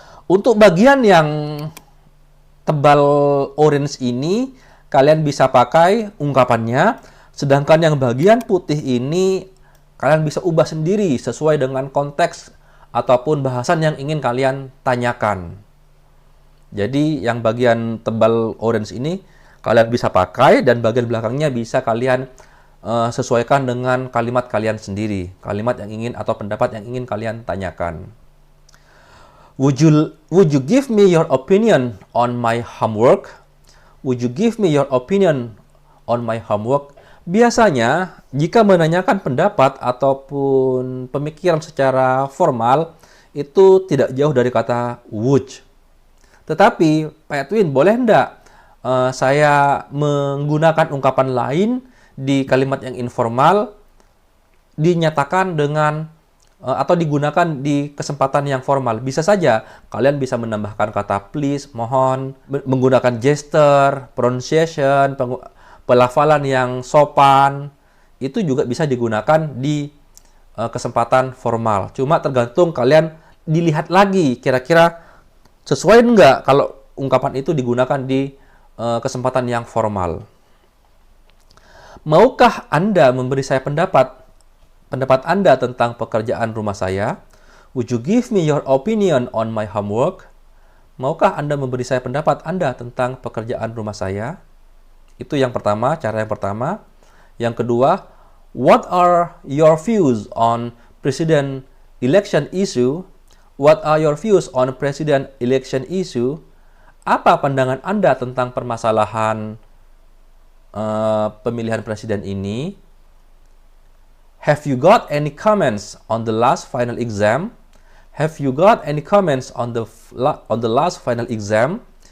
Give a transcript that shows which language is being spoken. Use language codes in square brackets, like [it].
[id] Untuk bagian yang tebal orange ini, kalian bisa pakai ungkapannya, sedangkan yang bagian putih ini kalian bisa ubah sendiri sesuai dengan konteks ataupun bahasan yang ingin kalian tanyakan. Jadi yang bagian tebal orange ini kalian bisa pakai dan bagian belakangnya bisa kalian sesuaikan dengan kalimat kalian sendiri, kalimat yang ingin atau pendapat yang ingin kalian tanyakan. [en] Would you give me your opinion on my homework? Would you give me your opinion on my homework? [id] Biasanya, jika menanyakan pendapat ataupun pemikiran secara formal, itu tidak jauh dari kata would. Tetapi, Pak Edwin, boleh enggak saya menggunakan ungkapan lain di kalimat yang informal, dinyatakan dengan atau digunakan di kesempatan yang formal? Bisa saja, kalian bisa menambahkan kata please, mohon, menggunakan gesture, pronunciation, pelafalan yang sopan, itu juga bisa digunakan di kesempatan formal. Cuma tergantung kalian dilihat lagi, kira-kira sesuai enggak kalau ungkapan itu digunakan di kesempatan yang formal. Maukah Anda memberi saya pendapat Anda tentang pekerjaan rumah saya? [en] Would you give me your opinion on my homework? [id] Maukah Anda memberi saya pendapat Anda tentang pekerjaan rumah saya? Itu yang pertama, cara yang pertama. Yang kedua, [en] what are your views on president election issue? What are your views on president election issue? [id] Apa pandangan Anda tentang permasalahan pemilihan presiden ini? [en] Have you got any comments on the last final exam? Have you got any comments on the last final exam?